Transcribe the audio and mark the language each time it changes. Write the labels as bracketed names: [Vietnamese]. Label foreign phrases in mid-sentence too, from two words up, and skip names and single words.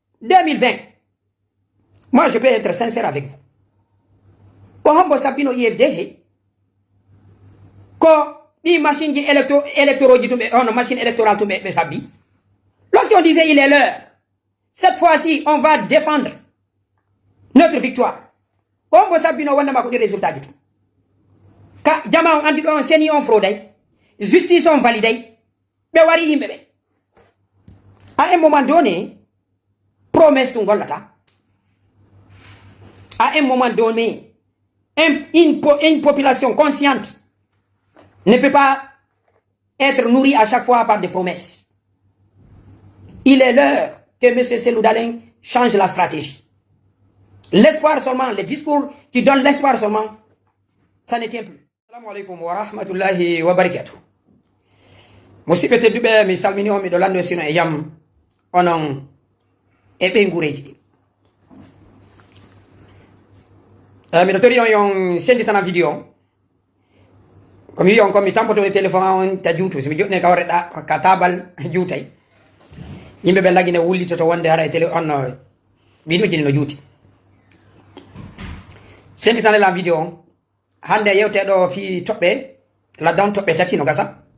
[French] 2020. Moi, je peux être sincère avec vous. [Fula] Ko hombo sabino IFDG, ko di [French] machine machine électorale [Fula] tout me sabi. [French] Lorsqu'on disait il est l'heure, cette fois-ci, on va défendre notre victoire. [Fula] Hombo sabino wanda mako di [French] résultat du tout. [Fula] Ka jama on andi on seni on fraude, justice on valide, be wari yimbe be. [French] À un moment donné, promesse [Fula] tu ngolata. [French] À un moment donné, une population consciente ne peut pas être nourrie à chaque fois par des promesses. Il est l'heure que M. Cellou Dalein change la stratégie. L'espoir seulement, les discours qui donnent l'espoir seulement, ça ne tient plus. [Arabic] Assalamu alaikum wa rahmatullahi wa barakatuh. [Fula] Musibete dube mi salmini o mi dolando sino e yam onon e ɓe ngureji ɗi miɗo tori on yon senditana vidéo komi wi on komi tampotode téléphone on ta juutu somi joɗɗine ka wareɗa ka tabal juutay yimɓe ɓe lagine wullitoto wonde hara e télé on biɗoji ɗi no juuti senditanelan vidéo on hande yewteɗo fi toɓɓe laddan toɓɓe tati no gasa